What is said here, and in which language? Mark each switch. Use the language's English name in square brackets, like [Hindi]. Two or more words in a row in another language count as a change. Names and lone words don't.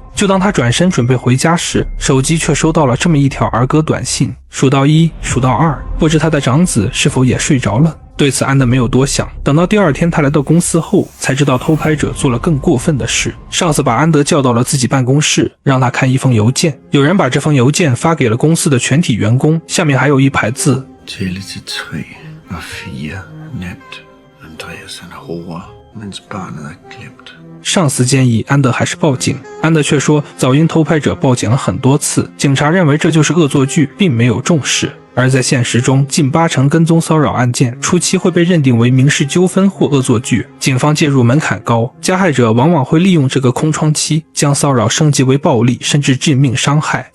[Chinese] 就当他转身准备回家时，手机却收到了这么一条儿歌短信，数到1，数到2，不知他的长子是否也睡着了。对此安德没有多想，等到第2天他来到公司后，才知道偷拍者做了更过分的事。上司把安德叫到了自己办公室，让他看一封邮件，有人把这封邮件发给了公司的全体员工，下面还有一排字 [Danish] ：Tælle til 3 og 4 nat. Andreas han er roer, mens barnet er glemt. [Chinese] 上司建议安德还是报警，安德却说早因偷拍者报警了很多次，警察认为这就是恶作剧，并没有重视。而在现实中，近80%跟踪骚扰案件初期会被认定为民事纠纷或恶作剧，警方介入门槛高，加害者往往会利用这个空窗期，将骚扰升级为暴力甚至致命伤害。